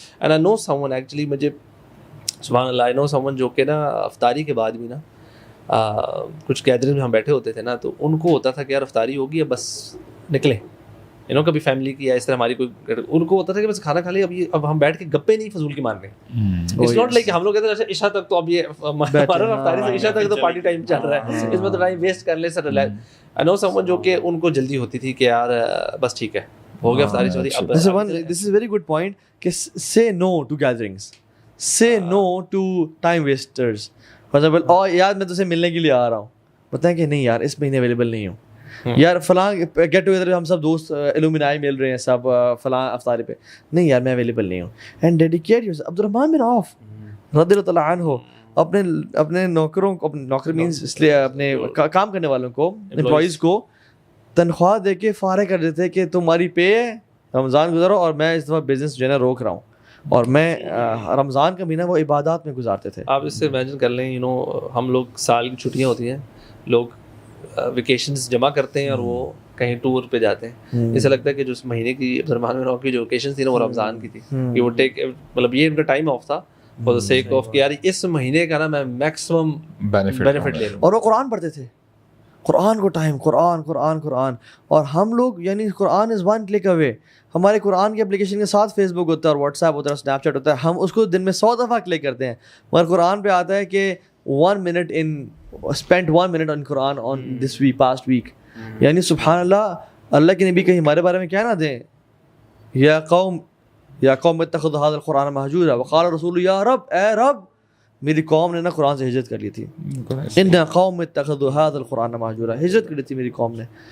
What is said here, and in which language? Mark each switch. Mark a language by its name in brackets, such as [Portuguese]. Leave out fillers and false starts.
[English] and I know someone, [Urdu] actually مجھے سبحان اللہ, آئی نو some one جو کہ نا افطاری کے بعد بھی نا کچھ گیدرنگ میں ہم بیٹھے ہوتے تھے نا, تو ان کو ہوتا تھا کہ یار افطاری ہوگی اب بس نکلیں, کبھی فیملی کی یا اس طرح ہماری کوئی, ان کو ہوتا تھا کہ بس کھانا کھا لیں, اب ہم بیٹھ کے گپے نہیں فضول کی مار رہے ہیں. [English] it's not like [Urdu] ہم لوگ کہتے ہیں اچھا عشاء تک تو اب یہ ہمارا افطاری سے عشاء تک تو پارٹی ٹائم چل رہا ہے, اس میں تو ٹائم ویسٹ کر لیں سر. [English] I know someone [Urdu] جو کہ ان کو جلدی ہوتی تھی کہ یار بس ٹھیک ہے ہو گیا افطاری چوری. [English] This is very good point کہ say no to gatherings, say no to time wasters. [Urdu] اور یار میں تجھے ملنے کے لیے آ رہا ہوں, بتائیں کہ نہیں یار اس مہینے اویلیبل نہیں ہوں, یار فلاں گیٹ ٹوگیدر ہم سب دوست الومنائی مل رہے ہیں سب فلاں افطاری پہ, نہیں یار میں اویلیبل نہیں ہوں. [English] And dedicate yourself. [Urdu] عبد الرحمن بن عوف رضی اللہ تعالیٰ عنہ اپنے نوکروں کو, نوکر مینس اس لیے اپنے کام کرنے والوں کو, امپلائیز کو تنخواہ دے کے فارغ کر دیتے کہ تمہاری پے ہے, رمضان گزارو, اور میں اس دفعہ بزنس جو ہے نا روک رہا ہوں. اور میں رمضان کا مہینہ وہ عبادات میں گزارتے تھے. آپ اس سے امیجن کر لیں, ہم لوگ سال کی چھٹیاں ہوتی ہیں, لوگ ویکیشنز جمع کرتے ہیں اور وہ کہیں ٹور پہ جاتے ہیں. اسے لگتا ہے کہ جو اس مہینے کی عبد الرحمن بن عوف کی جو ویکیشن تھی نا وہ رمضان کی تھی, کہ وہ ٹیک مطلب یہ ان کا ٹائم آف تھا [English] for the sake of [Urdu] کہ یار اس مہینے کا نا میں میکسیمم بینیفٹ لے لوں. اور وہ قرآن پڑھتے تھے, قرآن کو ٹائم, قرآن قرآن قرآن. اور ہم لوگ یعنی [English] قرآن is one click away. [Urdu] ہمارے قرآن کی اپلیکیشن کے ساتھ فیس بک ہوتا ہے اور واٹس ایپ ہوتا ہے, اسنیپ چیٹ ہوتا ہے, ہم اس کو دن میں 100 دفعہ کلک کرتے ہیں. مگر قرآن پہ آتا ہے کہ [English] 1 minute spent 1 minute on Quran on this week, past week. [Urdu] یعنی سبحان اللہ, اللہ کے نبی کہیں ہمارے بارے میں کیا نہ دیں, [Arabic] یا قوم اتخذوا هذا القرآن مہجورا وقال رسول یا رب, [Urdu] اے رب میری قوم نے نا قرآن سے ہجرت کر لی تھی. [Arabic] ان قوم اتخذوا هذا القرآن مہجورا, [Urdu] ہجرت کر لی تھی میری قوم نے.